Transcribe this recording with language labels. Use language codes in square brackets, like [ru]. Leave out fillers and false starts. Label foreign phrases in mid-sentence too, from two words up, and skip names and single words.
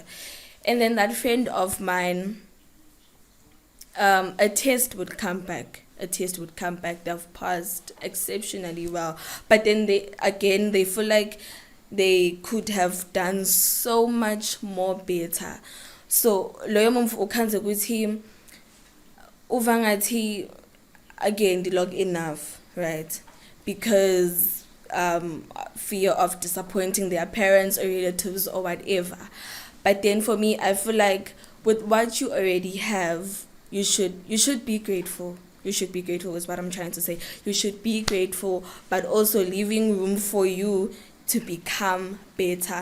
[en] And then that friend of mine, a test would come back. They've passed exceptionally well, but then they feel like they could have done so much more better. [zu] So loyo muntu ukhanze ukuthi uva ngathi again [en] log enough, [zu] right? [en] Because fear of disappointing their parents or relatives or whatever. But then for me, I feel like with what you already have, you should be grateful. You should be grateful is what I'm trying to say. You should be grateful, but also leaving room for you to become better.